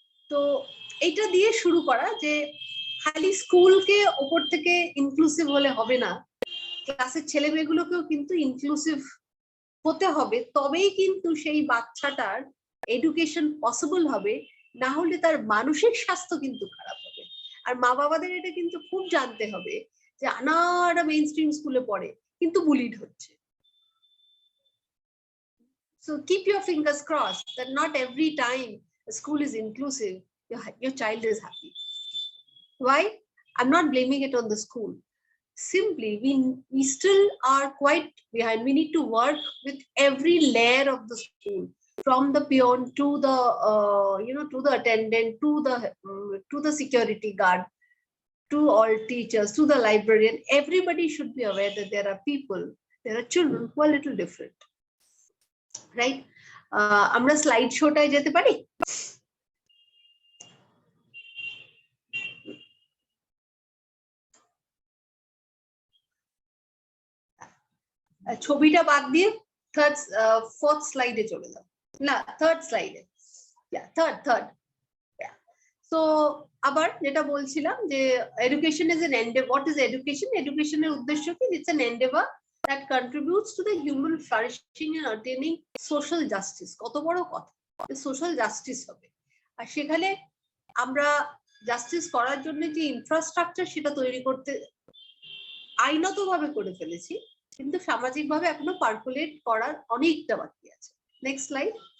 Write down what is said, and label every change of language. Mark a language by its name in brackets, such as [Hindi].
[Bangla] তো এটা দিয়ে শুরু করা যে খালি স্কুলকে উপর থেকে ইনক্লুসিভ হলে হবে না, ক্লাসের ছেলে মেয়েগুলোকেও কিন্তু ইনক্লুসিভ হতে হবে, তবেই কিন্তু সেই বাচ্চাটার এডুকেশন পসিবল হবে, না হলে তার মানসিক স্বাস্থ্য কিন্তু খারাপ হবে। আর মা বাবাদের এটা কিন্তু খুব জানতে হবে যে আনারা মেইন স্ট্রিম স্কুলে পড়ে কিন্তু বুলিড হচ্ছে। [English] So keep your fingers crossed that not every time a school is inclusive, your child is happy. Why? I'm not blaming it on the school. Simply, we still are quite behind. We need to work with every layer of the school, from the peon to the to the attendant, to the security guard, to all teachers, to the librarian. Everybody should be aware that there are children who are a little different. [Bangla] Right? আমরা slide শোটায় যেতে পারি? ছবিটা বাদ দিয়ে fourth স্লাইডে চলে যাও, না থার্ড স্লাইডে, থার্ড। সো আবার যেটা বলছিলাম যে [English] Education is an endeavour. What is education? [Bangla] এডুকেশনের উদ্দেশ্য কি? [English] It's an endeavour that contributes to the human flourishing and attaining social justice। [Bangla] কত বড় কথা, সোশ্যাল জাস্টিস হবে। আর সেখানে আমরা জাস্টিস করার জন্য যে ইনফ্রাস্ট্রাকচার সেটা তৈরি করতে আইনতভাবে করে ফেলেছি, কিন্তু সামাজিকভাবে এখনো পার্কুলেট করার অনেকটা বাকি আছে। Next slide.